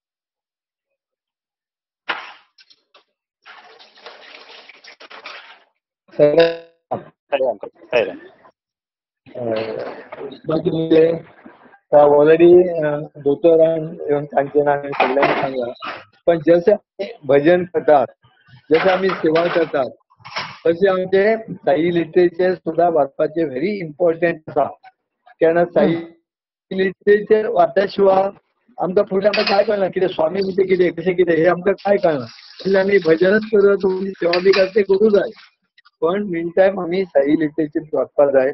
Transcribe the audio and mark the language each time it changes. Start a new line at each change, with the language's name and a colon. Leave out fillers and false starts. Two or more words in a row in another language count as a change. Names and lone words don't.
Konkani: ऑलरेडी दोतोरान येवन कांचना सगळ्यांनी सांगला. पण जसे भजन करतात जसे आम्ही सेवा करतात तसे आमचे साई लिटरेचर सुद्धा वाचपाचे
English: very important
Konkani: आसा. कारण साई लिटरेचर वाचल्या शिवाय आमकां फुडें आमकां काय कळना कितें स्वामी म्हणजे कितें कशें कितें हे आमकां काय कळना. म्हणजे आमी भजनच करत सेवा बी ते करूं जाय. पण
English: mean time
Konkani: आमी साई लिटरेचर वाचपाक जाय.